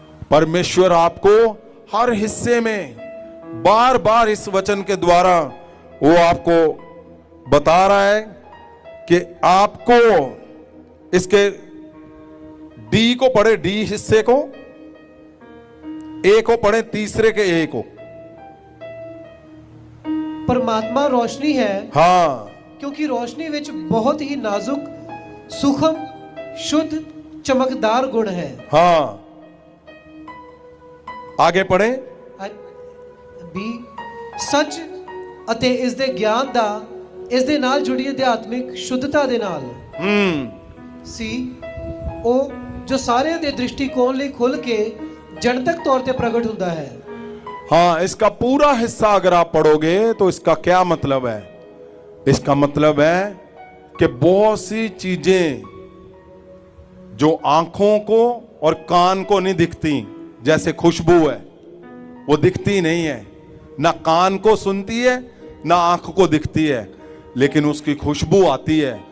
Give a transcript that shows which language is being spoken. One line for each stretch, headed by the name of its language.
Hindi: परमेश्वर आपको हर हिस्से में बार बार इस वचन के द्वारा वो आपको बता रहा है कि आपको इसके डी को पढ़े, डी हिस्से को, ए को पढ़े, तीसरे के ए को। परमात्मा रोशनी है हाँ, क्योंकि रोशनी विच बहुत ही नाजुक, सूक्ष्म, शुद्ध, चमकदार गुण है। हाँ, आगे पढ़े। बी सच
Punjabi: ਅਤੇ ਇਸ ਦੇ ਗਿਆਨ ਦਾ ਇਸ ਦੇ ਨਾਲ ਜੁੜੀ ਅਧਿਆਤਮਿਕ ਸ਼ੁੱਧਤਾ ਦੇ ਨਾਲ। ਸੀ ਉਹ ਜੋ ਸਾਰਿਆਂ ਦੇ ਦ੍ਰਿਸ਼ਟੀਕੋਣ ਲਈ ਖੁੱਲ ਕੇ ਜਨਤਕ ਤੌਰ ਤੇ ਪ੍ਰਗਟ ਹੁੰਦਾ ਹੈ।
Hindi: हाँ, इसका पूरा हिस्सा अगर आप पढ़ोगे तो इसका क्या मतलब है, इसका मतलब है कि बहुत सी चीजें जो आंखों को और कान को नहीं दिखती, जैसे खुशबू है, वो दिखती नहीं है, ना कान को सुनती है ना आंख को दिखती है, लेकिन उसकी खुशबू आती है।